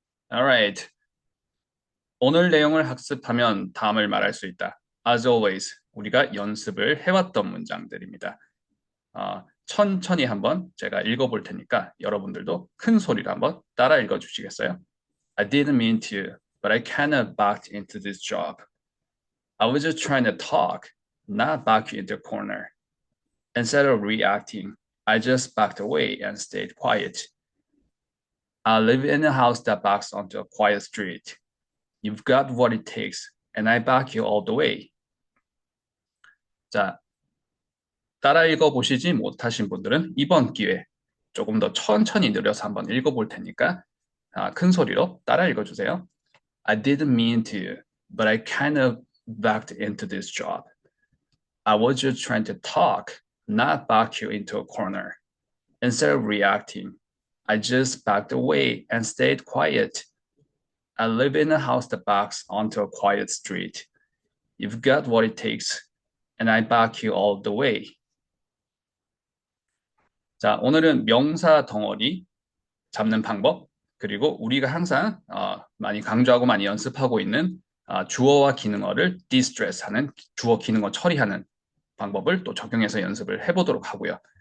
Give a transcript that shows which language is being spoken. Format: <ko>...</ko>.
<en>Alright.</en> <ko>오늘 내용을 학습하면 다음을 말할 수 있다.</ko> <en>As always,</en> <ko>우리가 연습을 해왔던 문장들입니다. 천천히 한번 제가 읽어볼 테니까 여러분들도 큰 소리로 한번 따라 읽어주시겠어요?</ko> <en>I didn't mean to, but I kind of backed into this job. I was just trying to talk, not back you into a corner. Instead of reacting, I just backed away and stayed quiet. I live in a house that backs onto a quiet street. You've got what it takes, and I back you all the way.</en> <ko>자, 따라 읽어보시지 못하신 분들은 이번 기회에 조금 더 천천히 느려서 한번 읽어볼 테니까 큰 소리로 따라 읽어주세요.</ko> <en>I didn't mean to, but I kind of backed into this job. I was just trying to talk, not back you into a corner. Instead of reacting, I just backed away and stayed quiet. I live in a house that backs onto a quiet street. You've got what it takes, and I back you all the way.</en> <ko>자, 오늘은 명사 덩어리 잡는 방법, 그리고 우리가 항상 많이 강조하고 많이 연습하고 있는 주어와 기능어를 디스트레스하는 주어 기능어 처리하는 방법을 또 적용해서 연습을 해보도록 하고요.</ko>